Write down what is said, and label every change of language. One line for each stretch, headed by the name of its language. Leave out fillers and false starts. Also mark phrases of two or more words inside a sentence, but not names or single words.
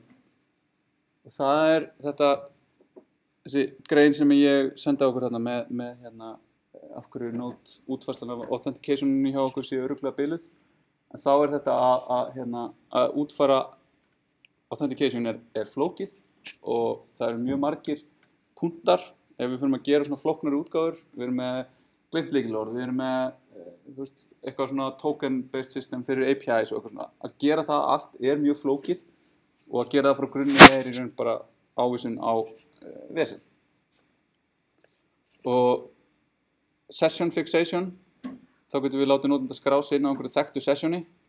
Icelandic: Það þessi grein sem ég sendi á okkur þarna með af hverju nót útfærslan af authenticationinu hjá okkur séu örugglega biluð. En þá þetta að útfæra authentication er flókið og það eru mjög margir punktar ef við fyrir að gera svona flóknari útgáfur. Við erum með gleymt lykilorð, við erum með eitthvað svona
English: token-based system
Icelandic: fyrir APIs og eitthvað svona. Að gera það allt er mjög flókið og að gera það frá grunni í raun bara ávísun á vesen. Og
English: session fixation,
Icelandic: þá getum við látið notenda skrá sig inn á einhverju þekktu sessioni.